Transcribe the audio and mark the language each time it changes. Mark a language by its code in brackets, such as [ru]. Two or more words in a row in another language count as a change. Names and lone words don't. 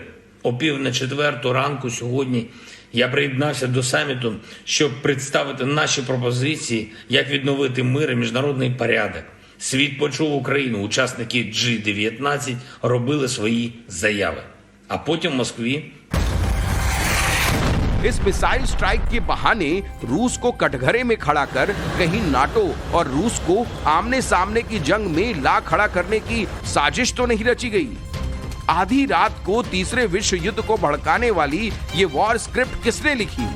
[uk] О 3:45 ранку сьогодні я приєднався до саміту, щоб представити наші пропозиції, як відновити мир і міжнародний порядок. Світ почув Україну, учасники G19 робили свої заяви. А потім в Москві [hi] इस [en] missile strike [hi] के बहाने रूस को कटघरे में खड़ा कर कहीं नाटो और रूस को आमने सामने की जंग में ला खड़ा करने की साजिश तो नहीं रची गई? आधी रात को तीसरे विश्व युद्ध को भड़काने वाली ये [en] war script [hi] किसने लिखी?